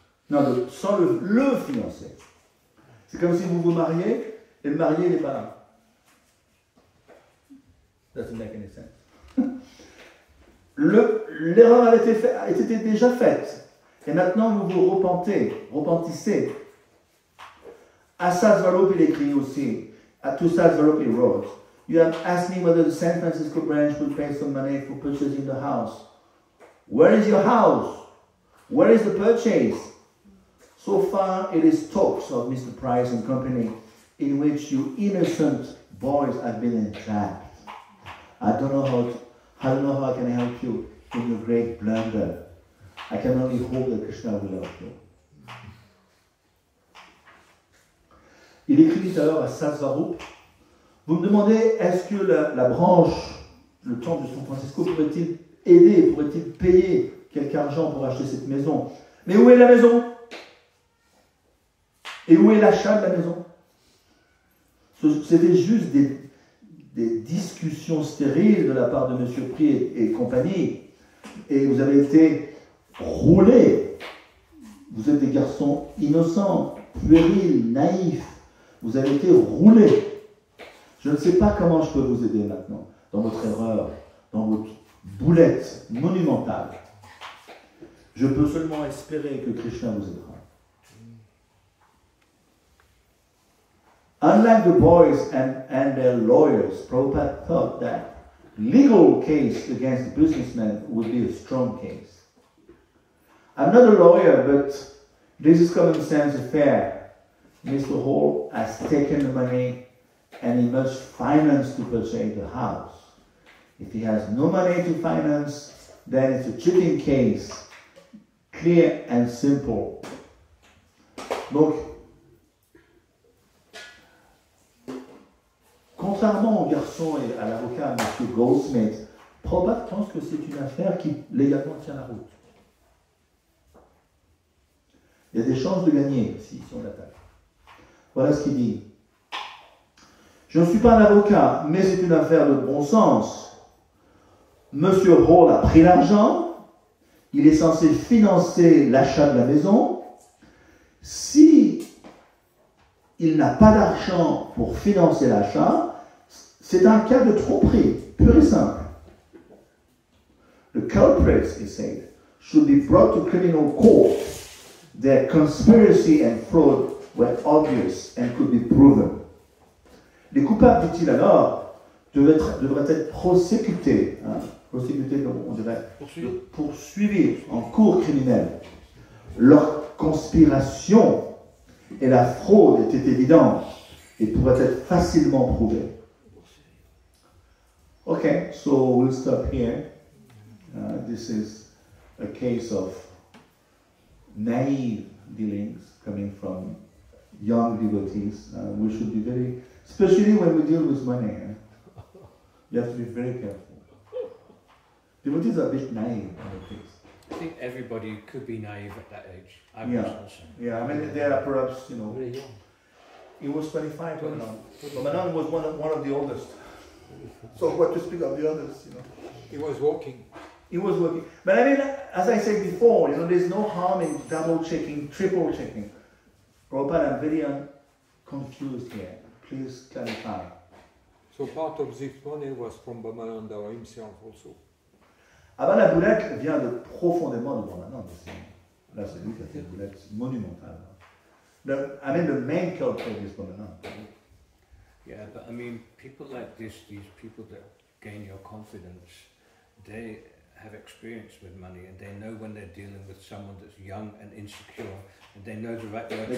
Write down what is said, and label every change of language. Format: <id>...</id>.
<fr>Non, sans le fiancé. C'est comme si vous vous mariez et le marié n'est pas là.</fr> <en>Doesn't make any sense.</en> <fr>L'erreur a été déjà faite. Et maintenant, vous vous repentissez. À Sasvarup, il écrit aussi.</fr> <en>To Sasvarup, he wrote, you have asked me whether the San Francisco branch would pay some money for purchasing the house. Where is your house? Where is the purchase? So far, it is talks of Mr. Price and company in which you innocent boys have been entrapped. I don't know how I can help you in your great blunder. I can only hope that Krishna will help you.</en> <fr>Il écrit tout à l'heure à Sasvarup, vous me demandez, est-ce que la branche, le temple de San Francisco, pourrait-il aider, pourrait-il payer quelque argent pour acheter cette maison? Mais où est la maison? Et où est l'achat de la maison? C'était juste des discussions stériles de la part de M. Puri et compagnie. Et vous avez été roulés. Vous êtes des garçons innocents, puérils, naïfs. Vous avez été roulés. Je ne sais pas comment je peux vous aider maintenant, dans votre erreur, dans votre boulette monumentale. Je peux seulement espérer que Krishna vous aidera.</fr> <en>Unlike the boys and their lawyers, Prabhupada thought that legal case against the businessmen would be a strong case. I'm not a lawyer, but this is common sense affair. Mr. Hall has taken the money and he must finance to purchase the house. If he has no money to finance, then it's a cheating case. Clear and simple.</en> <fr>Donc, contrairement au garçon et à l'avocat, M. Goldsmith, Prabhupada pense que c'est une affaire qui légalement tient la route. Il y a des chances de gagner si on attaque. Voilà ce qu'il dit. Je ne suis pas un avocat, mais c'est une affaire de bon sens. Monsieur Hall a pris l'argent, il est censé financer l'achat de la maison. Si il n'a pas d'argent pour financer l'achat, c'est un cas de tromperie, pur et simple.</fr> <en>The culprits, he said, should be brought to criminal court. Their conspiracy and fraud were obvious and could be proven.</en> <fr>Les coupables, dit-il alors, devraient être prosécutés, prosécutés comme on dirait, poursuivis en cour criminelle. Leur conspiration et la fraude étaient évidentes et pourraient être facilement prouvées.</fr> <en>Okay, so we'll stop here. This is a case of naive dealings coming from young devotees. We should be very, especially when we deal with money. You have to be very careful. Devotees are a bit naive in the case. I think everybody could be naive at that age. I was also. Yeah, I mean, they are perhaps, you know, he was 25 when Manan was one of the oldest. So what to speak of the others, you know. He was walking. He was working. But I mean, as I said before, you know, there's no harm in double checking, triple checking. Prabhupada, I'm very confused here. Please clarify. So part of this money was from Bhamananda himself also.</en> <fr>Ah ben la boulette vient de profondément de Brahmananda. Là, c'est lui qui a fait une boulette monumentale.</fr> <en>I mean, the main culprit is Brahmananda. Yeah, but I mean, people like this, these people that gain your confidence, they have experience with money and they know when they're dealing with someone that's young and insecure and they know the right word.</en>